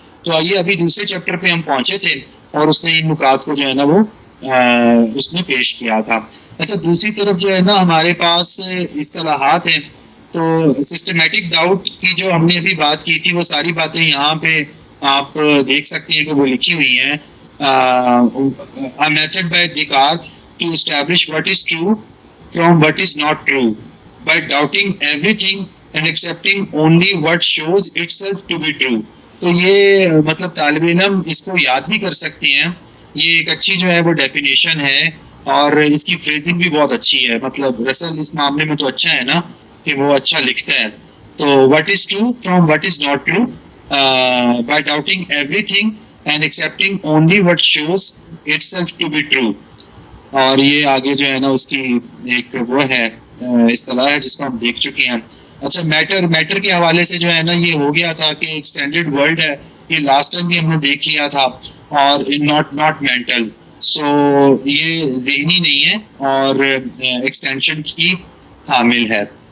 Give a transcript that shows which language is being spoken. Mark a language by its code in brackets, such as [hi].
[ur] تو آئیے ابھی دوسرے چیپٹر پہ ہم پہنچے تھے اور اس نے ان نکات کو جو ہے نا وہ اس میں پیش کیا تھا. اچھا دوسری طرف جو ہے نا ہمارے پاس اصطلاحات ہیں. تو سسٹمیٹک ڈاؤٹ کی جو ہم نے ابھی بات کی تھی وہ ساری باتیں یہاں پہ آپ دیکھ سکتے ہیں کہ وہ لکھی ہوئی ہیں. [en] A method by Descartes to establish what is true from what is not true by doubting everything and accepting only what shows itself to be true. [ur] تو یہ مطلب طالب علم اس کو یاد بھی کر سکتے ہیں. یہ ایک اچھی جو ہے وہ ڈیفینیشن ہے اور اس کی فریزنگ بھی بہت اچھی ہے. مطلب رسل اس معاملے میں تو اچھا ہے نا کہ وہ اچھا لکھتا ہے. [en] تو what is true from what is not true by doubting everything and accepting only what shows itself to be true. [ur] اور یہ آگے جو ہے نا اس کی ایک وہ ہے اصطلاح ہے جس کو ہم دیکھ چکے ہیں. اچھا میٹر کے حوالے سے جو ہے نا یہ ہو گیا تھا کہ ایک اسٹینڈرڈ ورلڈ ہے، یہ لاسٹ ٹائم بھی ہم نے دیکھ لیا تھا. اور ناٹ مینٹل، سو یہ ذہنی نہیں ہے اور ایکسٹینشن کی حامل ہے.